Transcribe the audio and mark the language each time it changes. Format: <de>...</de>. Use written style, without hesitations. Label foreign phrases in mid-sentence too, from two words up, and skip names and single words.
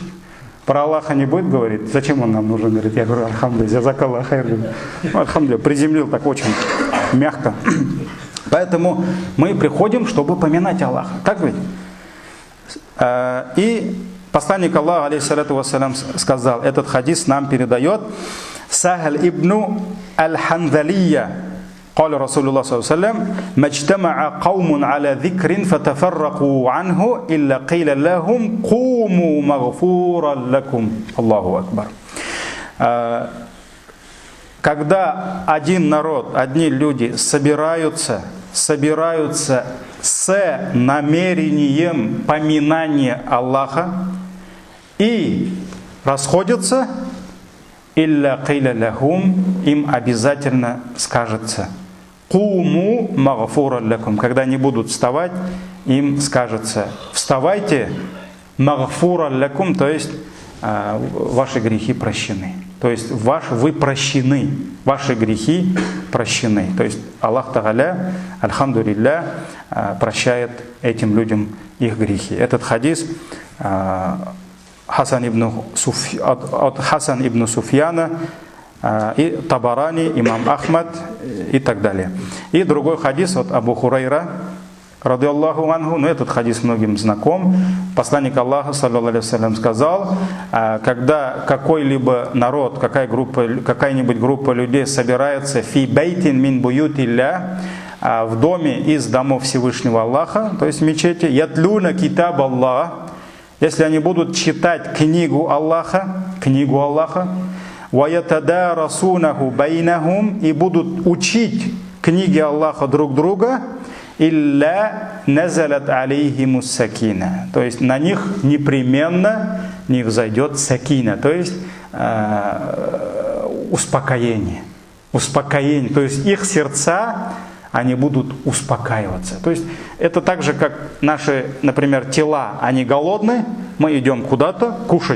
<ru>Про Аллаха не будет говорить, зачем он нам нужен? Говорит, я говорю, альхамдулилля,</ru> <ar>جزاك الله خير.</ar> <ru>Ну, альхамдулилля, приземлил так очень мягко. Поэтому мы приходим, чтобы поминать Аллаха. Так ведь? И посланник Аллаха,</ru> <ar>عليه الصلاة والسلام,</ar> <ru>сказал, этот хадис нам передает Сахаль ибн аль-Ханзалия.</ru> <ar>قال رسول الله صلى الله عليه وسلم ما اجتمع قوم على ذكر فتفرقوا عنه إلا قيل لهم قوموا مغفورا لكم. الله أكبر.</ar> <ru>Когда один народ, одни люди собираются с намерением поминания Аллаха и расходятся,</ru> <ar>إلا قيل لهم,</ar> <ru>им обязательно скажется</ru> <ar>قوموا مغفورا لكم.</ar> <ru>Когда они будут вставать, им скажется вставайте</ru> <ar>مغفورا لكم,</ar> <ru>то есть ваши грехи прощены. То есть вы прощены, ваши грехи прощены. То есть Аллах Тааля, альхамдулилля, прощает этим людям их грехи. Этот хадис Хасан ибн Суфьяна и Табарани, имам Ахмад и так далее. И другой хадис от Абу Хурайра,</ru> <ar>رضي الله عنه,</ar> <ru>но этот хадис многим знаком. Посланник Аллаха,</ru> <ar>صلى الله عليه وسلم,</ar> <ru>сказал, когда какой-либо народ, какая-нибудь группа людей собирается</ru> <ar>في بيت من بيوت الله,</ar> <ru>в доме из домов Всевышнего Аллаха, то есть в мечети,</ru> <ar>يتلون كتاب الله,</ar> <ru>если они будут читать книгу Аллаха,</ru> <ar>ويتدارسونه بينهم,</ar> <ru>и будут учить книги Аллаха друг друга,</ru> <ar>إلا نزلت عليهم السكينة,</ar> <ru>то есть на них непременно не взойдет сакина, то есть успокоение, то есть их сердца, они будут успокаиваться. То есть это так же, как наши, например, тела, они голодны, мы идем куда-то кушать.</ru>